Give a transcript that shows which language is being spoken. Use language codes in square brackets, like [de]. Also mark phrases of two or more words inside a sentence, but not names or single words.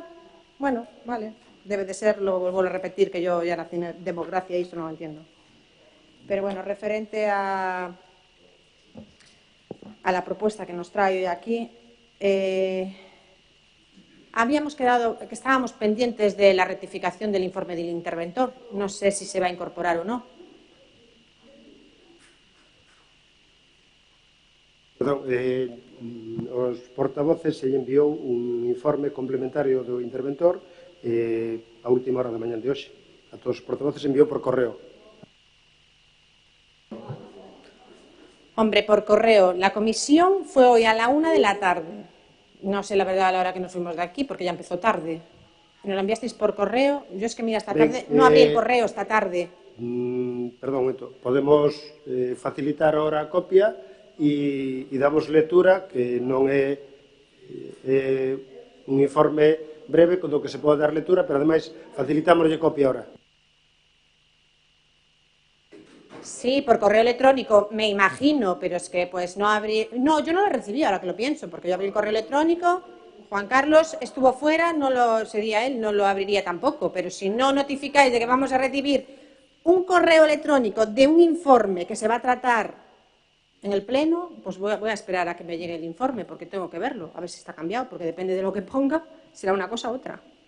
[es] Bueno, vale, debe de ser, lo vuelvo a repetir, que yo ya nací en democracia y esto no lo entiendo. Pero bueno, referente a la propuesta que nos trae hoy aquí, habíamos quedado que estábamos pendientes de la rectificación del informe del interventor. No sé si se va a incorporar o no. [gl] Perdón, os portavoces se enviou un informe complementario do interventor a última hora da mañá de hoxe. A todos os portavoces enviou por correo. [es] Hombre, por correo. La comisión fue hoy a la 1 de la tarde. No sé la verdad a la hora que nos fuimos de aquí, porque ya empezó tarde. ¿Nos lo enviasteis por correo? Yo es que mira, esta tarde no abrí el correo esta tarde. [gl] Perdón, podemos facilitar ahora a copia e damos lectura, que non é un informe breve do que se pode dar lectura, pero ademais facilitámoslle copia ahora. [es] Sí, por correo electrónico, me imagino, pero es que pues no abrí... No, yo no lo recibí, ahora que lo pienso, porque yo abrí el correo electrónico, Juan Carlos estuvo fuera, sería él, no lo abriría tampoco, pero si no notificáis de que vamos a recibir un correo electrónico de un informe que se va a tratar en el pleno, pues voy a esperar a que me llegue el informe, porque tengo que verlo, a ver si está cambiado, porque depende de lo que ponga, será una cosa u otra.